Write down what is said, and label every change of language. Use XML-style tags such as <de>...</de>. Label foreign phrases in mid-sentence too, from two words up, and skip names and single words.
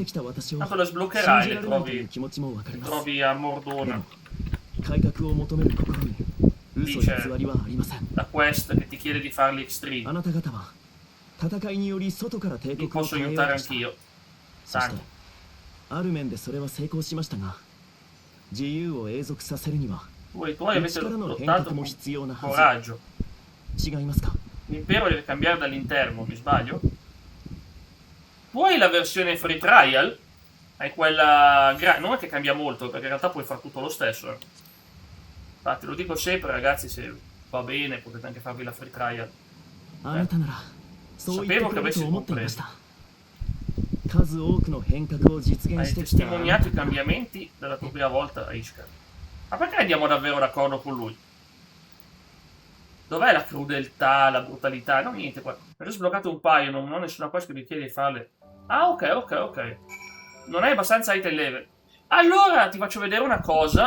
<it>Tanto la sbloccherai, le trovi a Mordona. Lì c'è la quest che ti chiede di farli Extreme. Li posso aiutare anch'io. Tanto.</it> <ja>ある面でそれは成功しましたが、自由を永続させるには</ja> <it>Voi avete</it> <ja>内からの変</ja> <it>lottato</it> <ja>革も</ja> <it>con</it> <ja>必要なは</ja> <it>coraggio.</it> <ja>ず。違いますか？</ja> <it>L'impero deve cambiare dall'interno, mi sbaglio? Tu hai la versione</it> <en>free trial?</en> <it>Hai quella... non è che cambia molto, perché in realtà puoi fare tutto lo stesso. Infatti, lo dico sempre, ragazzi, se va bene potete anche farvi la</it> <en>free trial.</en> <ja>あなたならそう言って</ja> <it>Sapevo</it> <ja>く</ja> <it>che</it> <ja>れる</ja> <it>avessi</it> <ja>と思っていま</ja> <it>compreso.</it> <ja>した。数多くの変革を実現</ja> <it>Hai</it> <ja>してきた。</ja> <it>testimoniato i cambiamenti dalla tua prima volta a Ishkar. Ma perché andiamo davvero d'accordo con lui? Dov'è la crudeltà, la brutalità? No, niente qua. Ho già sbloccato un paio, non ho nessuna quest che mi chiede di farle. Ah, ok. Non hai abbastanza</it> <en>item level.</en> <it>Allora ti faccio vedere una cosa.</it>